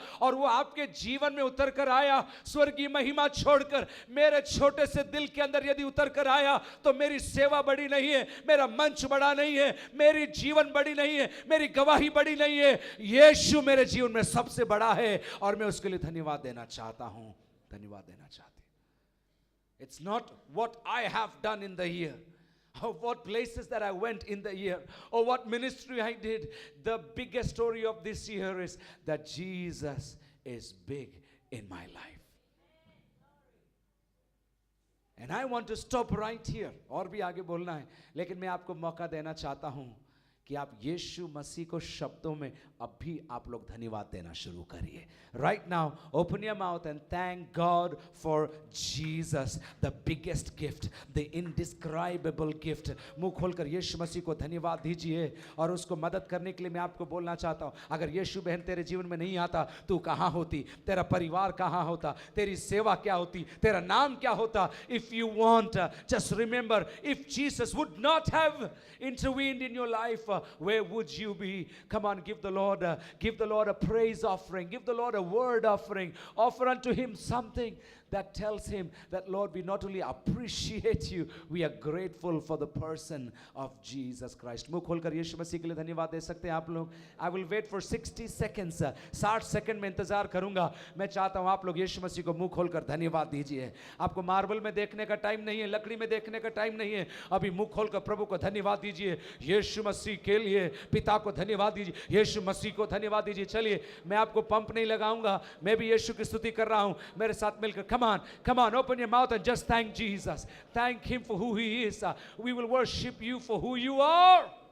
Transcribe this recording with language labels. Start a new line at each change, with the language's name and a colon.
Hindi: और वो आपके जीवन में उतर कर आया, स्वर्गीय महिमा छोड़कर मेरे छोटे से दिल के अंदर यदि उतर कर आया, तो मेरी सेवा बड़ी नहीं है, मेरा मंच बड़ा नहीं है, मेरी जीवन बड़ी नहीं है, मेरी गवाही बड़ी नहीं है, यीशु मेरे जीवन में सबसे बड़ा है, और मैं उसके लिए धन्यवाद देना चाहता हूं, धन्यवाद देना चाहती हूं।
English: It's not what I have done in the year, or what places that I went in the year, or what ministry I did. The biggest story of this year is that Jesus is big in my life. And I want to stop right here.
Hindi: और भी आगे बोलना है, लेकिन मैं आपको मौका देना चाहता हूं कि आप यीशु मसीह को शब्दों में अब भी आप लोग धन्यवाद देना शुरू करिए।
English: Right now, open your mouth and thank God for Jesus, the biggest gift, the indescribable gift.
Hindi: मुंह खोलकर यीशु मसीह को धन्यवाद दीजिए, और उसको मदद करने के लिए मैं आपको बोलना चाहता हूँ, अगर यीशु बहन तेरे जीवन में नहीं आता, तू कहाँ होती, तेरा परिवार कहाँ होता, तेरी सेवा क्या होती, तेरा नाम क्या होता?
English: If you want, just remember, if Jesus would not have intervened in your life, where would you be? Come on, give the Lord a praise offering, give the Lord a word offering, offer unto him something that tells him that, Lord, we not only appreciate you, we are grateful for the person of Jesus Christ.
Hindi: मुंह खोलकर यीशु मसीह के लिए धन्यवाद दे सकते हैं आप लोग।
English: I will wait for 60 seconds.
Hindi: 60 second में इंतजार करूंगा। मैं चाहता हूं आप लोग यीशु मसीह को मुंह खोलकर धन्यवाद दीजिए। आपको मार्बल में देखने का टाइम नहीं है, लकड़ी में देखने का टाइम नहीं है, अभी मुंह खोलकर प्रभु को धन्यवाद दीजिए। यीशु मसीह के लिए पिता को धन्यवाद दीजिए, यीशु मसीह को धन्यवाद दीजिए। चलिए, मैं आपको पंप नहीं लगाऊंगा, मैं भी यीशु की स्तुति कर रहा हूं, मेरे साथ मिलकर।
English: Come on, open your mouth and just thank Jesus. Thank him for who he is. We will worship you for who you are.